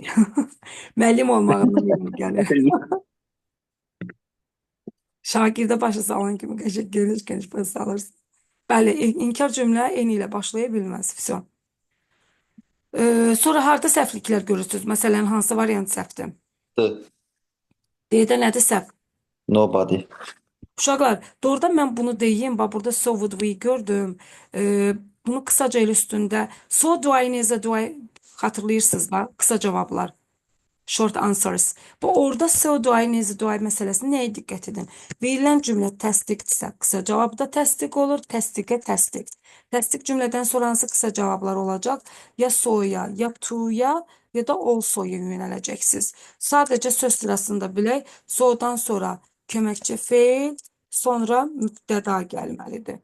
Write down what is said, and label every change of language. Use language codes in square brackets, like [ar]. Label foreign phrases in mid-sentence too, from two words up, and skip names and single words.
[az] Müəllim olmağından yeri gəlir. Şagirdə başa salan kimi qəşəng geniş geniş başa salırsın. Bəli, inkar cümlə eni ilə başlaya bilməz. Vəsə. Sonra harda səhvliklər görürsünüz? Məsələn, hansı variant səhvdir? The. D-də nədir səhv? Nobody. Uşaqlar, doğrudan mən bunu deyim. Bax, burada [en] so would we [az] gördüm. Bunu kısaca el üstündə. [en] So do I, [az] necə [en] do I [az] xatırlayırsınız da? Kısa cavablar. [en] Short answers. [az] Bu orada [en] so do I, [az] necə [en] do I [az] məsələsində nəyə diqqət edin? Verilən cümlə təsdiqdirsə, qısa cavabda təsdiq olur, təsdiqə təsdiq. Təsdiq cümlədən sonra hansı qısa cavablar olacaq? Ya so'ya, ya to'ya, ya da also'ya yönələcəksiniz. Sadəcə söz sırasında bilək, so'dan sonra köməkçi feil, sonra mübtəda gəlməlidir.